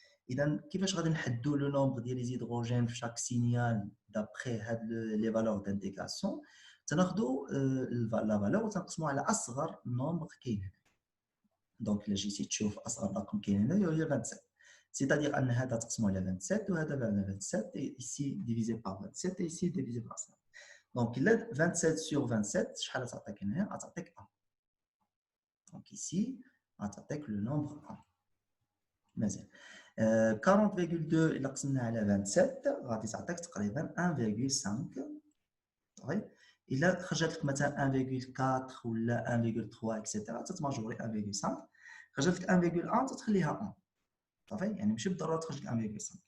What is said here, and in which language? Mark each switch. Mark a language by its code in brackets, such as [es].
[ar] اذا كيفاش غادي نحددوا لو نومبر ديال لي زيدروجين في شاك سينيال دابري هاد لي فالور دانتيغراسيون؟ تناخذوا لا فالور وتنقسموها على اصغر نومبر كاين هنا. دونك الا جيتي تشوف اصغر رقم كاين هنا هي 27، سيتادير ان هذا تقسمو على 27 وهذا على 27 [fr] ici divisé par 27 et ici divisé par 5. Donc il a 27 sur 27 [ar] شحال تعطيك هنا؟ تعطيك 1. [fr] Donc ici [ar] تعطيك [fr] le nombre 1. [ar] مزيان. 40,2 الا قسمناه على 27 غادي تعطيك تقريبا 1,5. صافي. الا خرجت لك مثلا 1,4 ولا 1,3 اكسيتيرا تتماجوري 1,5. خرجت لك 1,1 تتخليها 1. صافي. يعني ماشي بالضروره تخرج لك 1,5.